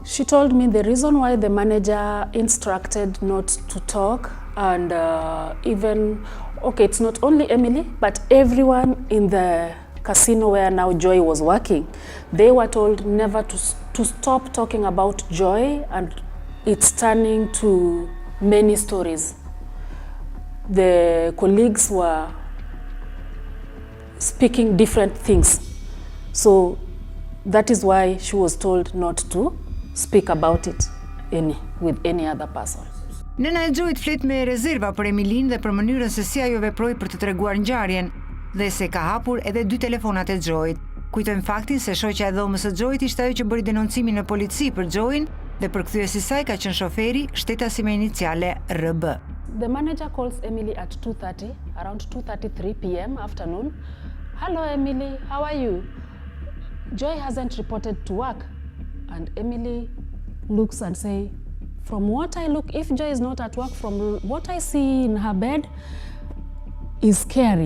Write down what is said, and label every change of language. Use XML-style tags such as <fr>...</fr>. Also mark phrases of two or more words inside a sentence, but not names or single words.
<en>She told me the reason why the manager instructed not to talk, and even, okay, it's not only Emily, but everyone in the casino where now Joy was working, they were told never to stop talking about Joy, and it's turning to many stories. The colleagues were speaking different things. So that is why she was told not to speak about it with any other person.</en> <sq>Nëna e Joyt flet me rezerva për Emilin dhe për mënyrën se si ajo veproi për të treguar ngjarjen dhe se ka hapur edhe 2 telefonat e Joyt. Kujtojmë faktin se shoqja e dhomës së Joyt ishte ajo që bëri denoncimin në polici për Joyn dhe përkthyesi i saj ka qenë shoferi, shtetasi me iniciale RB.</sq> <en>The manager calls Emily at 2:30, around 2:33 p.m. afternoon. "Hello Emily, how are you? Joy hasn't reported to work." And Emily looks and say, "From what I look, if Joy is not at work, from what I see in her bed is scary.</en>